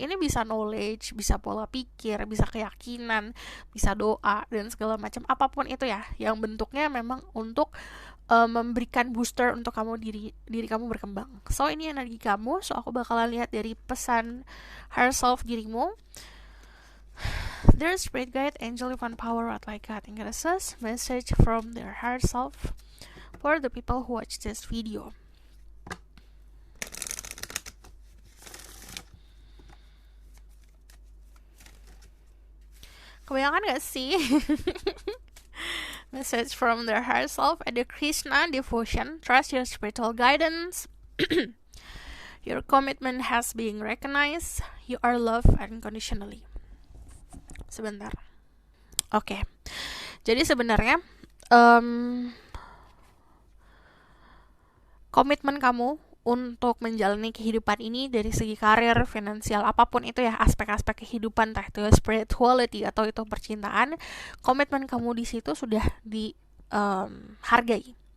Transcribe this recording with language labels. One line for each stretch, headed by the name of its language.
Indonesian: Ini bisa knowledge, bisa pola pikir, bisa keyakinan, bisa doa, dan segala macam apapun itu ya, yang bentuknya memang untuk memberikan booster untuk kamu diri kamu berkembang. So ini energi kamu. So aku bakalan lihat dari pesan higher self dirimu.
English: Their spirit guide, angel, divine power, what like God, and goddesses, message from their higher self for the people who watch this video.
Indonesian: Kebanyakan gak sih?
English: Message from their higher self, ada Krishna devotion, trust your spiritual guidance. Your commitment has been recognized. You are loved unconditionally.
Indonesian: Sebentar. Oke. Jadi sebenarnya komitmen kamu untuk menjalani kehidupan ini dari segi karir, finansial, apapun itu ya, aspek-aspek kehidupan, entah itu spirituality atau itu percintaan, komitmen kamu di situ sudah dihargai.